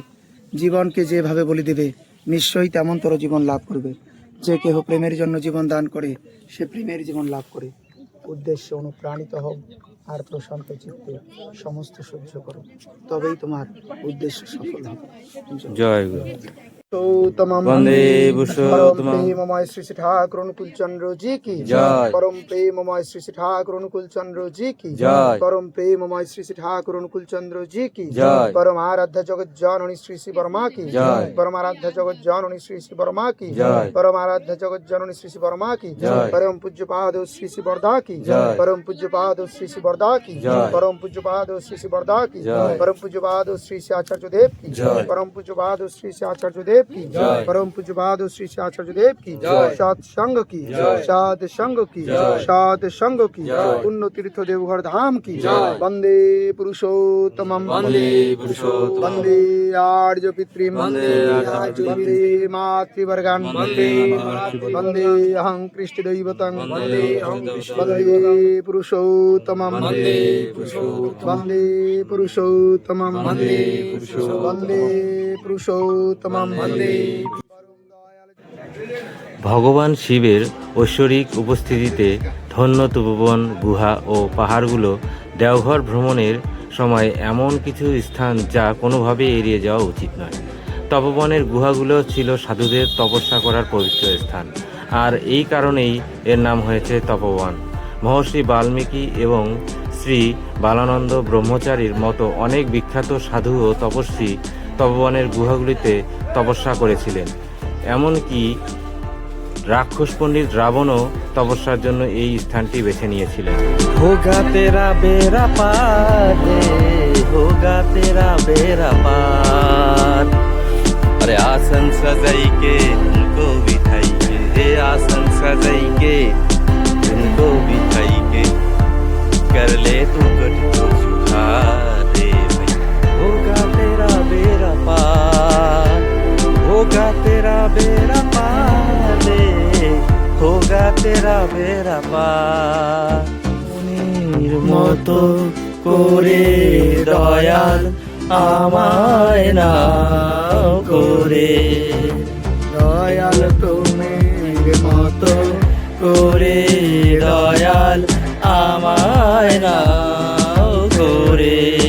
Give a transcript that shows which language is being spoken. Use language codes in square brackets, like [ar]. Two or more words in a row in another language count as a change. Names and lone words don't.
[bn] জীবনকে যেভাবে বলি দেবে নিশ্চয়ই তেমনতর জীবন লাভ করবে। যে কেহ প্রেমের জন্য জীবন দান করে সে প্রেমের জীবন লাভ করে। উদ্দেশ্যে অনুপ্রাণিত হও আর প্রশান্ত চিত্তে সমস্ত সহ্য করো, তবেই তোমার উদ্দেশ্য সফল হবে। জয় গুরু। तमम [sa] वंदे पुरुषोत्तमं। [hi] परम प्रेममय श्री श्री ठाकुर अनुकूल चंद्र जी की जय। परम प्रेममय श्री श्री ठाकुर अनुकूल चंद्र जी की जय। परम प्रेममय श्री श्री ठाकुर अनुकूल चंद्र जी की जय। परम आराध्य जगत जननी श्री श्री वर्मा की जय। परम आराध्य जगत जननी श्री श्री वर्मा की जय। परम आराध्य जगत जननी श्री श्री वर्मा की जय। परम पूज्य पाद श्री श्री वर्धा की जय। परम पूज्य पाद श्री श्री वर्धा की जय। परम पूज्य पाद श्री श्री वर्धा की जय। परम पूज्य पाद श्री श्री आचार्य देव की जय। परम पूज्य पाद श्री श्री आचार्य देव की जय। परम पूज्य पाद श्री श्री आचार्य देव की जय। सत्संग की जय। साध संग की जय। साध संग की जय। पुण्य तीर्थ देवघर धाम की जय। [sa] वंदे पुरुषोत्तमं वंदे पुरुषोत्तमं। वंदे आर्य पितृम वंदे आर्य वंदे मातृवर्गान् वंदे वंदे अहं कृष्ण दैवतं वंदे अहं कृष्ण वंदे पुरुषोत्तमं वंदे पुरुषोत्तमं। वंदे पुरुषोत्तमं वंदे पुरुषोत्तमं। वंदे पुरुषोत्तमं वंदे। [bn] ভগবান শিবের ঐশ্বরিক উপস্থিতিতে ধন্য তপোবন গুহা ও পাহাড়গুলো দেওঘর ভ্রমণের সময় এমন কিছু স্থান যা কোনোভাবেই এড়িয়ে যাওয়া উচিত নয়। তপোবনের গুহাগুলো ছিল সাধুদের তপস্যা করার পবিত্র স্থান, আর এই কারণেই এর নাম হয়েছে তপোবন। মহর্ষি বাল্মীকি এবং শ্রী বালানন্দ ব্রহ্মচারীর মতো অনেক বিখ্যাত সাধু ও তপস্বী তপোবনের গুহাগুলিতে তপস্যা করেছিলেন। এমনকি রাক্ষস পণ্ডিত রাবণও তপস্যার জন্য এই স্থানটি বেছে নিয়েছিলেন। [hi] होगा तेरा बेरा पार रे, होगा तेरा बेरा पार। अरे आसन सजाई के उनको बिठाई के, आसन सजाई के उनको बिठाई के, कर ले तू कट सुधार रे भाई। होगा तेरा बेरा पार, होगा तेरा बेरा पार रे, होगा तेरा बेरा पार। [bn] মতো করে দয়াল আমায় নাও করে, দয়াল তুমি মতো করে দয়াল আমায় নাও করে।